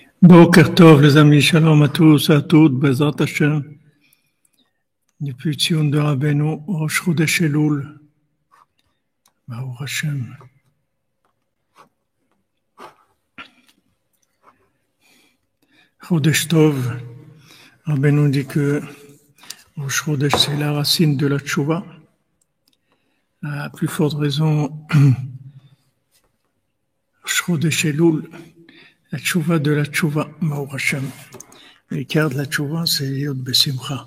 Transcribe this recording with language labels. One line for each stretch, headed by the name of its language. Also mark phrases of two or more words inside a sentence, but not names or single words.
Hebrew: בוקר טוב,
French: les amis, shalom à tous et à toutes,
Hebrew: בעזרת השם.
French: Depuis Tzion de Rabbeinu, Rosh Chodesh Elul,
Hebrew: ברוך השם. חודש טוב,
French: Rabbeinu dit que Rosh Chodesh c'est la racine de la tchouva. À plus forte raison, Rosh Chodesh Elul, la tchouva de la tchouva,
Hebrew: ברוך השם.
French: L'écart de la tchouva, c'est
Hebrew: יוד בשמחה.